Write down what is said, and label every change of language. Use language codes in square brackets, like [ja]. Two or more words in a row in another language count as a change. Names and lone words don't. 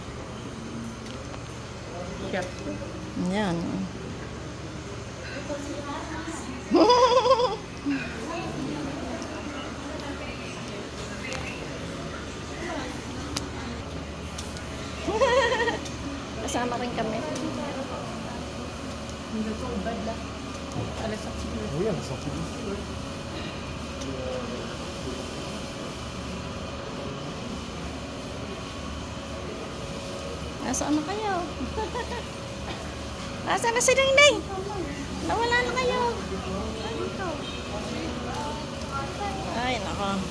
[tl] Yan. Kasama rin kami. [fr] Oui, elle est sortie d'ici, oui. [tl] Nasaan na kayo? Nasaan na si Ningning? Nawala na kayo. Ay, nako.